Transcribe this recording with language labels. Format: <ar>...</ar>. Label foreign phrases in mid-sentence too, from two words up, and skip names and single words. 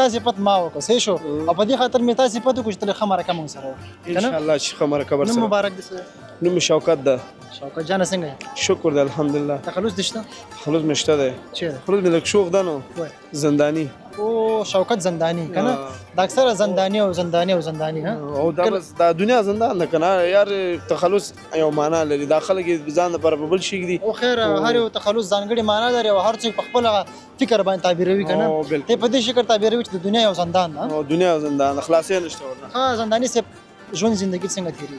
<ps>تا صفت ما وکړه صحیح شو او په دې خاطر مې تا صفت وکړو چې تل ښه مرکه موږ سره وکړو که نه انشاءالله چې ښه مرکه نوم ورسره مبارک دې څه دی؟ نوم مې شوکت ده شوکت جانه څنګه یې شکر ده الحمدلله تخلص دې شته خلوص مې شته دی چیرې خلوص مې لږ شوق ده نو وایه زندانی او شوکت زندانی که نه د اکثره زندانی او زندانی او زندانی ها او دا بس دا دنیا زندان ده که نه یار تخلص یو معنا لري دا خلک یې ځان لپاره په بل شي ږدي او خیر هر یو تخلص ځانګړې معنا لري او هر څوک په خپل فکر باندې تعبیروي که نه او بالکل. ته په دې شکل تعبیروي چې د دنیا یو زندان ده او دنیا زندان خلاصې نشته ورنه ها زندانی صاحب ژوند زندگی څنګه تیریږي</ps>